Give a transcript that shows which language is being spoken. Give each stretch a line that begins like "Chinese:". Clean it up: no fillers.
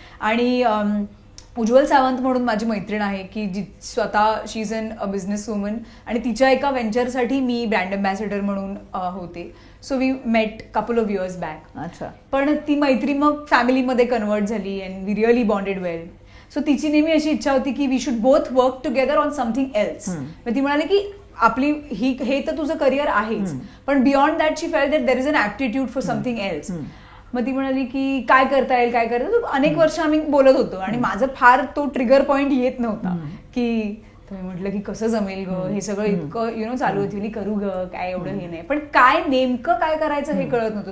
Marathi: आणि उज्ज्वल सावंत म्हणून माझी मैत्रीण आहे की जी स्वतः
English: she is a businesswoman,
Marathi: आणि तिच्या एका व्हेंचरसाठी मी ब्रँड अँबॅसेडर म्हणून होते.
English: So we met couple of years back.
Marathi: अच्छा. पण ती मैत्री मग फॅमिलीमध्ये कन्वर्ट झाली
English: And we really bonded well. So
Marathi: तिची नेहमी अशी इच्छा होती की
English: We should both work together on something else.
Marathi: ती म्हणाली की आपली हे तर तुझं करिअर आहेच, पण
English: Beyond that she felt that there is an aptitude for something else.
Marathi: मग ती म्हणाली की काय करता येईल, काय करता येईल. अनेक वर्ष आम्ही बोलत होतो आणि माझं फार तो ट्रिगर पॉइंट येत नव्हता की तुम्ही म्हटलं की कसं जमेल ग हे सगळं, इतकं चालू होती, करू ग काय, एवढं हे नाही, पण काय नेमकं काय करायचं हे कळत नव्हतं.